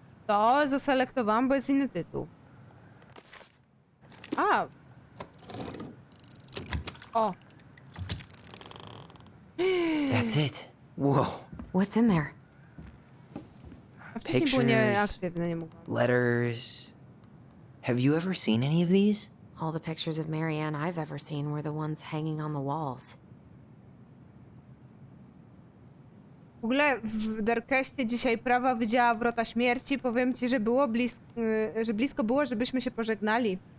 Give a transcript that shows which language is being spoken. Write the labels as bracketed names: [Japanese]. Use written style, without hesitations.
[Polish] To zaselektowałam, bo jest inny tytuł. A! O! [English] That's it. Whoa. What's in there? [Polish] A wcześniej było nieaktywne, nie mogłam. [English] Letters. Have you ever seen any of these? All the pictures of Marianne I've ever seen were the ones hanging on the walls. [Polish] W ogóle w Darkeście dzisiaj prawa wydziała wrota śmierci. Powiem ci, że było że blisko było, żebyśmy się pożegnali.